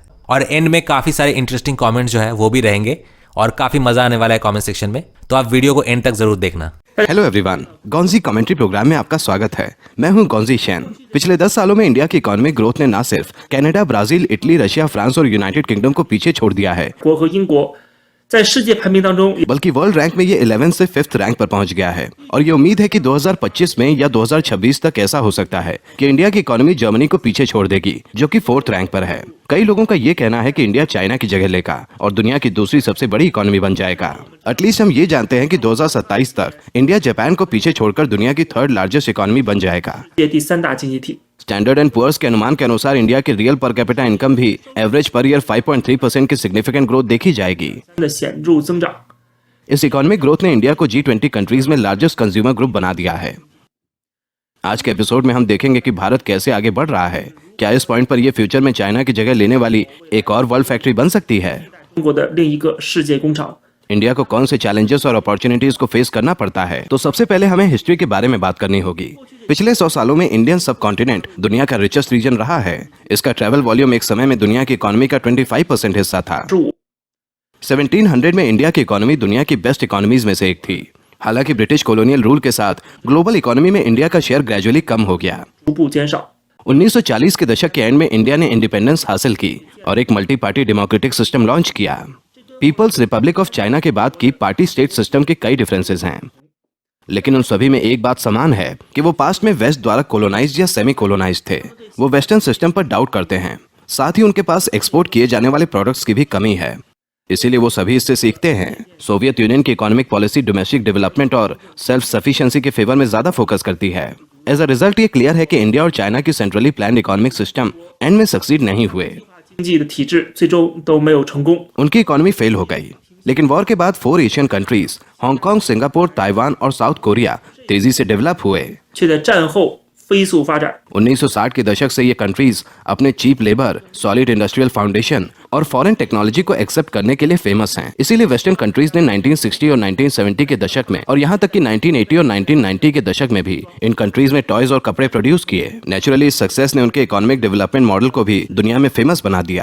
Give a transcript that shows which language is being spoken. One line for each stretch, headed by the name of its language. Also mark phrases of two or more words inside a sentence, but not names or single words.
Hindi: और एंड में काफ़ी सारे
English: interesting comments
Hindi: जो है वो भी रहेंगे और काफ़ी मज़ा आने वाला है
English: comment section
Hindi: में। तो आप वीडियो को एंड तक ज़रूर देखना।
English: hello everyone,
Hindi: गॉन्जी कमेंट्री प्रोग्राम में आपका स्वागत है। मैं हूं गॉन्जी शैन। पिछले 10 सालों में इंडिया की
English: economic growth
Hindi: ने न सिर्फ कनाडा, ब्राजील, इटली, रशिया, फ्रांस और यूनाइटेड किंगडम को पीछे छोड़ दिया है,
Chinese: 国和英国在世界排名当中
Hindi: बल्कि
English: world rank
Hindi: में ये 11 से 5th रैंक पर पहुंच गया है। और ये उम्मीद है कि 2025 में या 2026 तक ऐसा हो सकता है कि इंडिया की इकोनॉमी जर्मनी को पीछे छोड़ देगी, जो कि 4th रैंक पर है। कई लोगों का ये कहना है कि इंडिया चाइना की जगह लेगा और दुनिया की दूसरी सबसे बड़ी इकोनॉमी बन जाएगा। एटलीस्ट हम ये जानते हैं कि 2027 तक इंडिया जापान को पीछे छोड़कर दुनिया की
English: 3rd largest economy
Hindi: बन जाएगा।
Chinese: 世界第3大经济体。
Hindi: स्टैंडर्ड एंड पुअर्स के अनुमान के अनुसार इंडिया की
English: real per capita income
Hindi: भी
English: average per year
Hindi: 5.3% की
English: significant growth
Hindi: देखी जाएगी।
Chinese: 的显著增长。
Hindi: इस
English: economic growth
Hindi: ने इंडिया को
English: G20 countries
Hindi: में
English: largest consumer group
Hindi: बना दिया है। आज के एपिसोड में हम देखेंगे कि भारत कैसे आगे बढ़ रहा है। क्या इस पॉइंट पर यह फ्यूचर में चाइना की जगह लेने वाली एक और
English: world factory
Hindi: बन सकती है?
Chinese: 中国的另一个世界工厂。
Hindi: इंडिया को कौन से चैलेंजेस और अपॉर्चुनिटीज को फेस करना पड़ता है? तो सबसे पहले हमें हिस्ट्री के बारे में बात करनी होगी। पिछले 100 सालों में
English: Indian subcontinent
Hindi: दुनिया का
English: richest region
Hindi: रहा है। इसका
English: travel volume
Hindi: एक समय में दुनिया की इकोनॉमी का 25% हिस्सा था। 1700 में इंडिया की इकोनॉमी दुनिया की
English: best economies
Hindi: में से एक थी। हालांकि
English: British colonial rule
Hindi: के साथ
English: global economy
Hindi: में इंडिया का
English: share gradually
Hindi: कम हो गया।
Chinese: 逐步减少。
Hindi: 1940 के दशक के एंड में इंडिया ने इंडिपेंडेंस हासिल की और एक
English: multi party democratic system launch
Hindi: किया। पीपल्स रिपब्लिक ऑफ चाइना के बाद की
English: party state system
Hindi: के कई डिफरेंसेस हैं, लेकिन उन सभी में एक बात समान है कि वो पास्ट में वेस्ट द्वारा कोलोनाइज्ड या
English: semi colonized
Hindi: थे। वो
English: western system
Hindi: पर डाउट करते हैं। साथ ही उनके पास एक्सपोर्ट किए जाने वाले प्रोडक्ट्स की भी कमी है, इसीलिए वो सभी इससे सीखते हैं। सोवियत यूनियन की
English: economic policy domestic development
Hindi: और
English: self sufficiency
Hindi: के फेवर में ज्यादा फोकस करती है।
English: as a result
Hindi: ये क्लियर है कि इंडिया और चाइना की
English: centrally planned economic system
Hindi: एंड में सक्सीड नहीं हुए।
Chinese: 经济的体制最终都没有成功。
Hindi: उनकी इकोनॉमी फेल हो गई। लेकिन वॉर के बाद 4
English: Asian countries
Hindi: हांगकांग, सिंगापुर, ताइवान और साउथ कोरिया तेजी से डेवलप हुए।
Chinese: 却在战后飞速发展。
Hindi: 1960 के दशक से ये कंट्रीज अपने
English: cheap labor, solid industrial foundation
Hindi: और
English: foreign technology
Hindi: को एक्सेप्ट करने के लिए फेमस हैं। इसीलिए
English: western countries
Hindi: ने 1960 और 1970 के दशक में और यहाँ तक कि 1980 और 1990 के दशक में भी इन कंट्रीज में टॉयज और कपड़े प्रोड्यूस किए। नेचुरली इस सक्सेस ने उनके
English: economic development model
Hindi: को भी दुनिया में फेमस बना दिया।